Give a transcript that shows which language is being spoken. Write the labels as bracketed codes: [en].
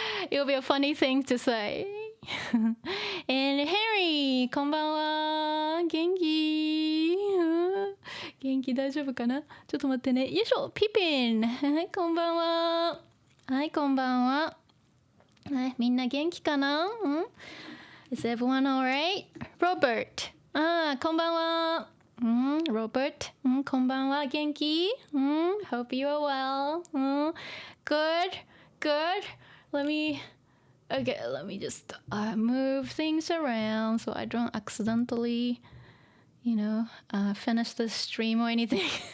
[en] It'll be a funny thing to say. [ja] And Harry, こんばんは。元気元気大丈夫かなちょっと待ってね。よいしょ、ピピン。はい、こんばんは。はい、こんばんは。みんな元気かな？ [en] Is everyone alright? [ja] Robert. こんばんは。Robert. こんばんは。元気？ [en] Hope you are well. Good. Let me just move things around so I don't accidentally, finish the stream or anything.